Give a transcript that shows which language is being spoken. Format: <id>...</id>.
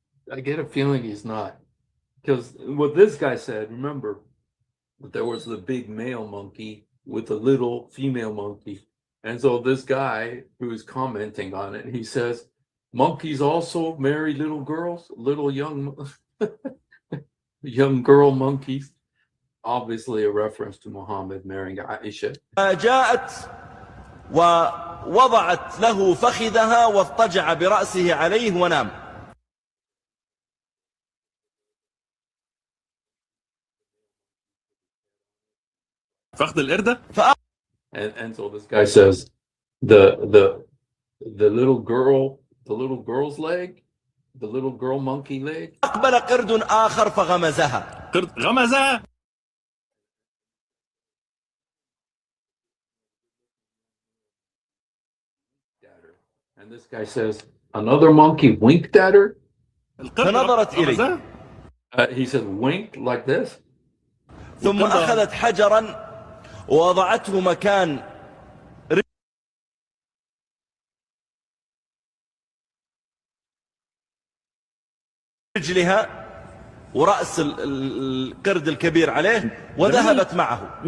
<en>I get a feeling he's not. Because what this guy said, remember, there was the big male monkey with the little female monkey. And so this guy who is commenting on it, he says, monkeys also marry little girls, little young young girl monkeys. Obviously a reference to Muhammad marrying Aisha.</en> <ar>جاءت ووضعت له فخذها واضطجع برأسه عليه ونام. فخذ القردة.</ar> <en>And so this guy says the little girl's leg, the little girl monkey leg.</en> <ar>أقبل قرد آخر فغمزها. قرد غمزها.</ar> <en>And this guy says another monkey winked at her.</en> <ar>فنظرت إليه.</ar> <en>He says winked like this.</en> <ar>ثم أخذت حجرا ووضعته مكان رجلها ورأس القرد الكبير عليه وذهبت معه.</ar>